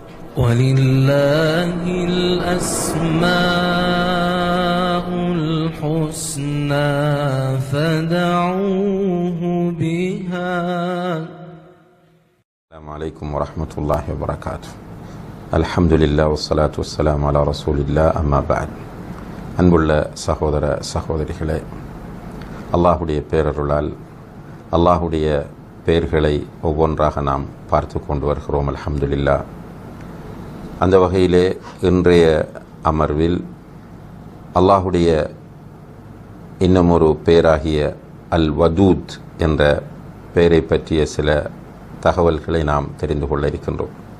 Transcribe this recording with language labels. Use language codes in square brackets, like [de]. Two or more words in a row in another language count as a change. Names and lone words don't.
[ar] وَلِلَّهِ الْأَسْمَاءُ الْحُسْنَى فَادْعُوهُ بِهَا. السلام عليكم ورحمة الله وبركاته. الحمد لله والصلاة والسلام على رسول الله. أما بعد. [ta] அன்புள்ள சகோதர சகோதரிகளே, அல்லாஹுடைய பேரருளால் அல்லாஹுடைய பெயர்களை ஒவ்வொன்றாக நாம் பார்த்து கொண்டு வருகிறோம். அல்ஹம்துலில்லாஹ். அந்த வகையிலே இன்றைய அமர்வில் அல்லாஹுடைய இன்னும் ஒரு பெயராகிய அல் வதூத் என்ற பெயரை பற்றிய சில தகவல்களை நாம் தெரிந்து கொள்ள இருக்கின்றோம்.